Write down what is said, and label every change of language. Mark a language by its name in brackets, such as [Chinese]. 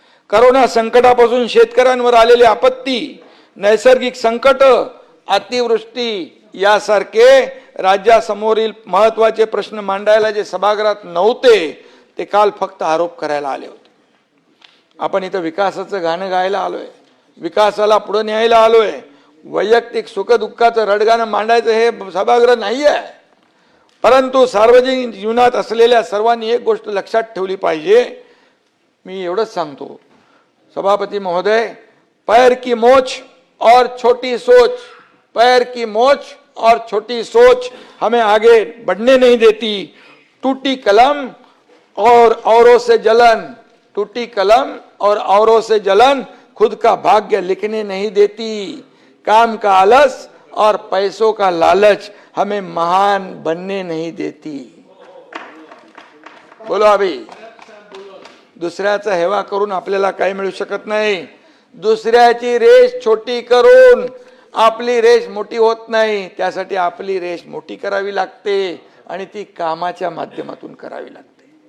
[Marathi] Corona संकटापासून शेतकऱ्यांवर आलेली आपत्ती, नैसर्गिक संकट, अतिवृष्टी यासारखे राज्यासमोरील महत्त्वाचे प्रश्न मांडायला जे सभागृहात नव्हते ते काल फक्त आरोप करायला आले होते. आपण इथं विकासाचं गाणं गायला आलोय, विकासाला पुढे न्यायला आलोय. वैयक्तिक सुखदुःखाचं रडगाणं मांडायचं हे सभागृह नाही आहे. परंतु सार्वजनिक जीवनात असलेल्या सर्वांनी एक गोष्ट लक्षात ठेवली पाहिजे. मी एवढंच सांगतो सभापती महोदय, [Hindi] पैर की मोच और छोटी सोच, पैर की मोच और छोटी सोच हमें आगे बढ़ने नहीं देती. टूटी कलम और औरों से जलन, टूटी कलम और औरों से जलन खुद का भाग्य लिखने नहीं देती. काम का आलस और पैसों का लालच हमें महान बनने नहीं देती. बोलो अभी, [Marathi] दुसऱ्याचा हेवा करून आपल्याला काही मिळू शकत नाही. दुसऱ्याची रेष छोटी करून आपली रेष मोठी होत नाही. त्यासाठी आपली रेष मोठी करावी लागते आणि ती कामाच्या माध्यमातून करावी लागते.